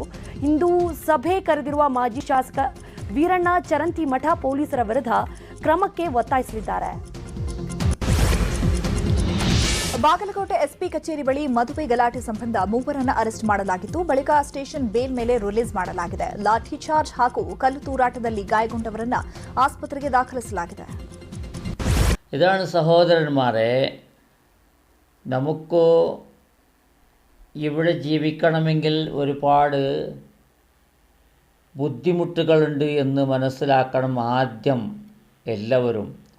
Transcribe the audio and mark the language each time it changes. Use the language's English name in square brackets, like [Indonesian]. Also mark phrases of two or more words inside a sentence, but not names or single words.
[Kannada] ಇಂದು ಸಭೆ ಕರೆದಿರುವ ಮಾಜಿ ಶಾಸಕ ವೀರಣ್ಣ ಚರಂತಿಮಠ ಪೊಲೀಸರ ವಿರುದ್ಧ ಕ್ರಮಕ್ಕೆ ಒತ್ತಾಯಿಸಲಿದ್ದಾರೆ. ಬಾಗಲಕೋಟೆ ಎಸ್ಪಿ ಕಚೇರಿ ಬಳಿ ಮದುವೆ ಗಲಾಟೆ ಸಂಬಂಧ ಮೂವರನ್ನು ಅರೆಸ್ಟ್ ಮಾಡಲಾಗಿತ್ತು. ಬಳಿಕ [English] station bail [Kannada] ಮೇಲೆ ರಿಲೀಸ್ ಮಾಡಲಾಗಿದೆ. ಲಾಠಿ ಚಾರ್ಜ್ ಹಾಗೂ ಕಲ್ಲು ತೂರಾಟದಲ್ಲಿ ಗಾಯಗೊಂಡವರನ್ನ ಆಸ್ಪತ್ರೆಗೆ ದಾಖಲಿಸಲಾಗಿದೆ. [Malayalam] ഇതാണ് സഹോദരന്മാരെ, നമുക്ക് ഇവിടെ ജീവിക്കണമെങ്കിൽ ഒരുപാട് ബുദ്ധിമുട്ടുകളുണ്ട് എന്ന് മനസ്സിലാക്കണം ആദ്യം എല്ലാവരും.